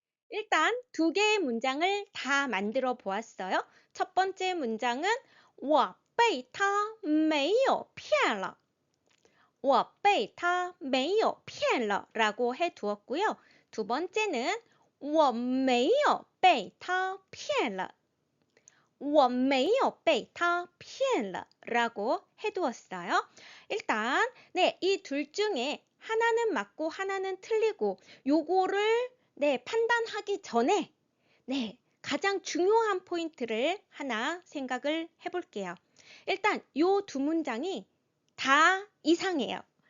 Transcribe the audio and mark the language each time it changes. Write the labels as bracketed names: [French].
[Korean] 일단 두 개의 문장을 다 만들어 보았어요. 첫 번째 문장은 [Chinese] 我被他没有骗了。我被他没有骗了 [Korean] 라고 해두었고요. 두 번째는 [Chinese] 我没有被他骗了。我没有被他骗了 [Korean] 라고 해두었어요. 일단 네, 이 둘 중에 하나는 맞고 하나는 틀리고 요거를 네, 판단하기 전에 네, 가장 중요한 포인트를 하나 생각을 해볼게요. 일단 요 두 문장이 다 이상해요.